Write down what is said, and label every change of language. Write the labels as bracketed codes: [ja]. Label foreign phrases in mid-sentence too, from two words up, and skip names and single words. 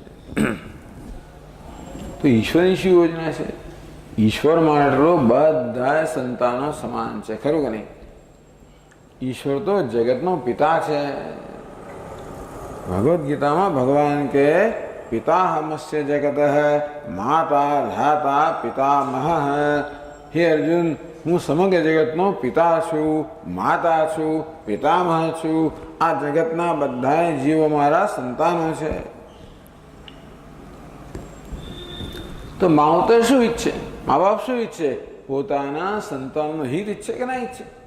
[gu] તો ઈશ્વરની શું યોજના છે? ઈશ્વર માટે બધા સંતાનો સમાન છે, ખરું કે નહીં? ઈશ્વર તો જગતનો પિતા છે. ભગવદ્ ગીતામાં ભગવાન કે [sa] पिताहमस्य जगतः माता धाता पितामह। हे अर्जुन, [gu] હું સમગ્ર જગતનો પિતા છું, માતા છું, પિતામહ છું. આ જગતના બધા જીવો મારા સંતાનો છે. તો માવતર શું ઈચ્છે? મા બાપ શું ઈચ્છે? પોતાના સંતાનનું હિત ઈચ્છે કે ના ઈચ્છે?